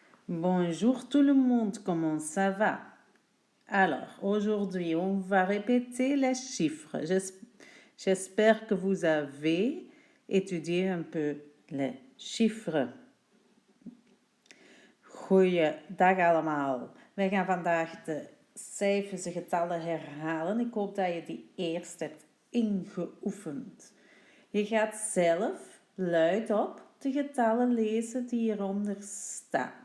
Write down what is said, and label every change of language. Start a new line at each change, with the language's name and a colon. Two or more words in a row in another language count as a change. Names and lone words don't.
French: Bonjour tout le monde, comment ça va? Alors, aujourd'hui, on va répéter les chiffres. J'espère que vous avez étudié un peu les chiffres.
Dutch: Goeiedag allemaal. Wij gaan vandaag de cijfers en getallen herhalen. Ik hoop dat je die eerst hebt ingeoefend. Je gaat zelf luidop de getallen lezen die hieronder staan.